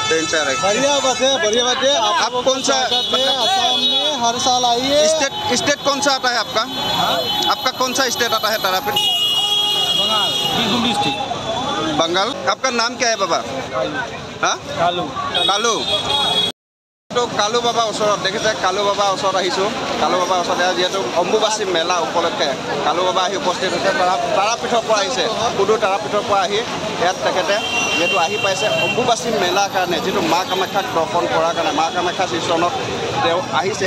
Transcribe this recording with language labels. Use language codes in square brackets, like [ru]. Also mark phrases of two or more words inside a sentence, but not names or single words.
[hi] ट्रेन से आ रहा है? बढ़िया बात है, बढ़िया बात है। आप कौन सा असम में हर साल आइए। स्टेट कौन सा आता है आपका? आपका कौन सा स्टेट आता है तारापीठ? बंगाल, बीरभूम डिस्ट्रिक्ट। बंगाल। आपका नाम क्या है बाबा? हाँ, कालू। [as] কালু। তো কালু বাবা ওচৰত দেখিছে, কালু বাবা ওচৰত আহিছোঁ। কালু বাবা ওচৰত যিহেতু অম্বুবাচী মেলা উপলক্ষে কালু বাবা আহি উপস্থিত হৈছে। তাৰাপীঠৰ পৰা আহিছে, সুদূৰ তাৰাপীঠৰ পৰা আহি ইয়াত তেখেতে যিহেতু আহি পাইছে অম্বুবাচী মেলাৰ কাৰণে, যিটো মা কামাখ্যাক দৰ্শন কৰাৰ কাৰণে মা কামাখ্যা শ্ৰীচৰণত তেওঁ আহিছে।